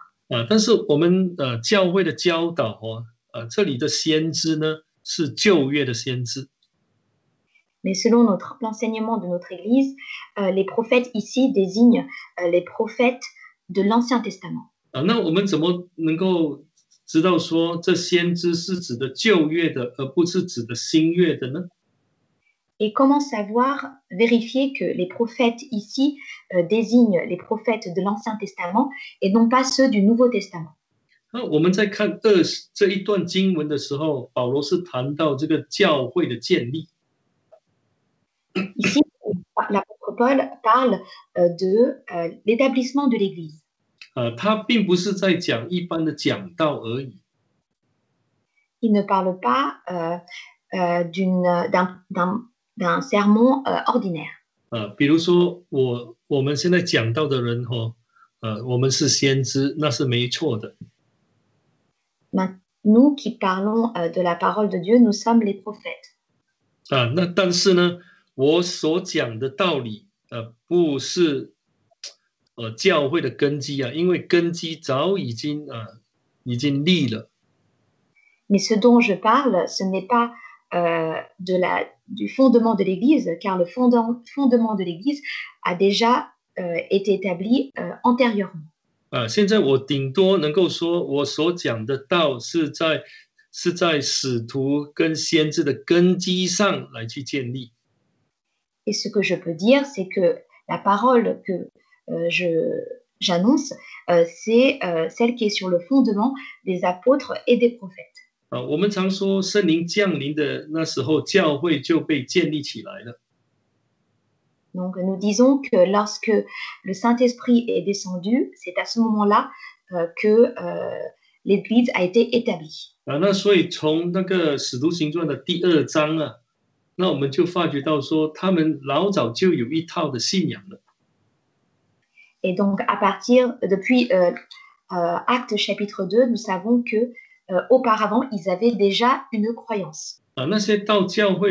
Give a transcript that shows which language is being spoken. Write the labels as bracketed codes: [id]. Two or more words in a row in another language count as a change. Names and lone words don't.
[zh] 但是我们教会的教导这里的先知呢是旧约的先知。 [fr] Mais selon l'enseignement de notre Église, les prophètes ici désignent les prophètes de l'Ancien Testament. [zh] 那我们怎么能够知道说这先知是指的旧约的，而不是指的新约的呢？ [fr] Et comment savoir, vérifier que les prophètes ici désignent les prophètes de l'Ancien Testament et non pas ceux du Nouveau Testament? [zh] 那我们在看这一段经文的时候，保罗是谈到这个教会的建立。 [fr] Ici, l'apôtre Paul parle de l'établissement de l'Église. [zh] 他并不是在讲一般的讲道而已。 [fr] Il ne parle pas d'un sermon ordinaire. [zh] 比如说我们现在讲道的人我们是先知，那是没错的。 [fr] Nous qui parlons de la parole de Dieu, nous sommes les prophètes. [zh] 那但是呢，我所讲的道理不是教会的根基因为根基早已经立了。 [fr] Mais ce dont je parle, ce n'est pas du fondement de l'Église, car le fondement de l'Église a déjà été établi antérieurement. [zh] 现在我顶多能够说，我所讲的道是在使徒跟先知的根基上来去建立。 [fr] Et ce que je peux dire, c'est que la parole que j'annonce, c'est celle qui est sur le fondement des apôtres et des prophètes. [zh] 我们常说圣灵降临的那时候，教会就被建立起来了。 [fr] Donc nous disons que lorsque le Saint-Esprit est descendu, c'est à ce moment-là que l'Église a été établie. [zh] 那所以从那个使徒行传的第2章那我们就发觉到说，他们老早就有一套的信仰了。 [fr] Et donc depuis Actes chapitre 2, nous savons que auparavant, ils avaient déjà une croyance.